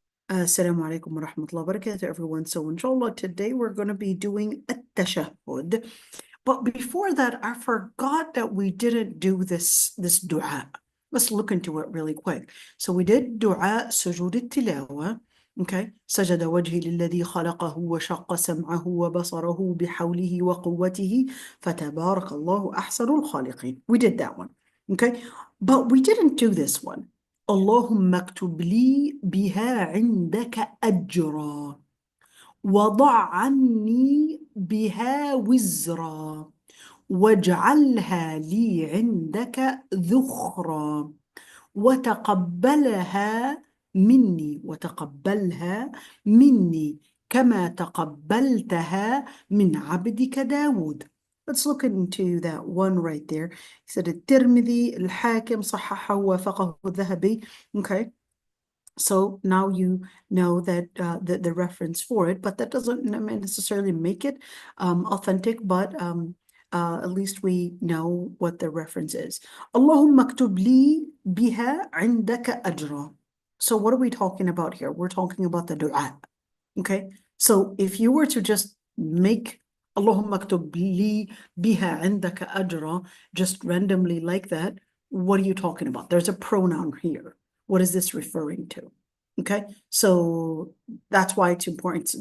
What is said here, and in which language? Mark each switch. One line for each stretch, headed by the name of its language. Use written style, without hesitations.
English: Assalamu alaikum wa rahmatullahi wa barakatuh, everyone. So inshallah, today we're going to be doing a tashahud. But before that, I forgot that we didn't do this dua. Let's look into it really quick. So we did dua sujood al-tilawa. Okay.
Arabic: سجد وجهي للذي خلقه وشق سمعه وبصره بحوله وقوته فتبارك الله أحسن الخالقين.
English: We did that one. Okay. But we didn't do this one.
Arabic: اللهم اكتب لي بها عندك أجرا وضع عني بها وزرا واجعلها لي عندك ذخرا وتقبلها مني كما تقبلتها من عبدك داود.
English: Let's look into that one right there. He said
Arabic: الترمذي الحاكم صححه ووافقه الذهبي.
English: Okay. So now you know that the reference for it, but that doesn't necessarily make it authentic, but at least we know what the reference is.
Arabic: اللهم اكتب لي بها عندك أجرا.
English: So what are we talking about here? We're talking about the dua. Okay. So if you were to just make
Arabic: اللهم اكتب لي بها عندك أجرا
English: just randomly like that, what are you talking about? There's a pronoun here. What is this referring to? Okay, so that's why it's important.